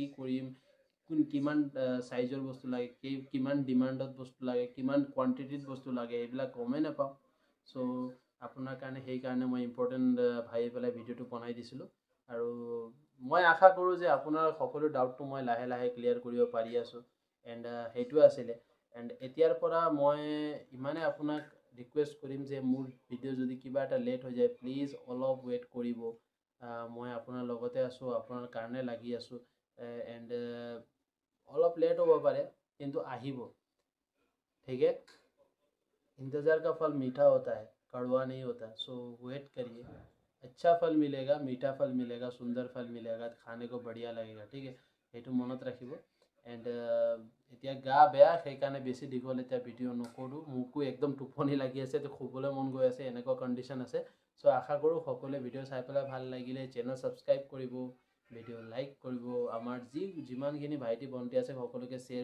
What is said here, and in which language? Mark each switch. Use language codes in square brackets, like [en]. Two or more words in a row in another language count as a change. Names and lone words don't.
[as] কৰিম কিমান সাইজৰ বস্তু লাগে কিমান ডিমান্ডত বস্তু লাগে কিমান কোৱান্টিটিত বস্তু লাগে এইবিলাক গমেই নাপাওঁ সো আপোনাৰ কাৰণে সেইকাৰণে মই ইম্পৰ্টেণ্ট ভাবি পেলাই ভিডিঅ'টো বনাই দিছিলোঁ আৰু মই আশা কৰোঁ যে আপোনাৰ সকলো ডাউটটো মই লাহে লাহে ক্লিয়াৰ কৰিব পাৰি আছোঁ এণ্ড সেইটোৱে আছিলে এণ্ড এতিয়াৰ পৰা মই ইমানে আপোনাক ৰিকুৱেষ্ট কৰিম যে মোৰ ভিডিঅ' যদি কিবা এটা লেট হৈ যায় প্লিজ অলপ ৱেইট কৰিব মই আপোনাৰ লগতে আছোঁ আপোনাৰ কাৰণে লাগি আছোঁ এণ্ড অলপ লেট হ' পাৰে কিন্তু আহিবো [hi] ठीक है इंतज़ार का फल मीठा होता है कड़वा नहीं होता सो वेट करिए अच्छा फल मिलेगा मीठा फल मिलेगा सुंदर फल मिलेगा खाने को बढ़िया लगेगा ठीक है [as] সেইটো মনত ৰাখিব এণ্ড এতিয়া গা বেয়া সেইকাৰণে বেছি দীঘল এতিয়া ভিডিঅ' নকৰোঁ মোকো একদম টোপনি লাগি আছে তো শুবলৈ মন গৈ আছে এনেকুৱা কণ্ডিশ্যন আছে চ' আশা কৰোঁ সকলোৱে ভিডিঅ' চাই পেলাই ভাল লাগিলে চেনেল ছাবস্ক্ৰাইব কৰিব ভিডিঅ' লাইক কৰিব আমাৰ যিমানখিনি ভাইটি ভণ্টি আছে সকলোকে শ্বেয়াৰ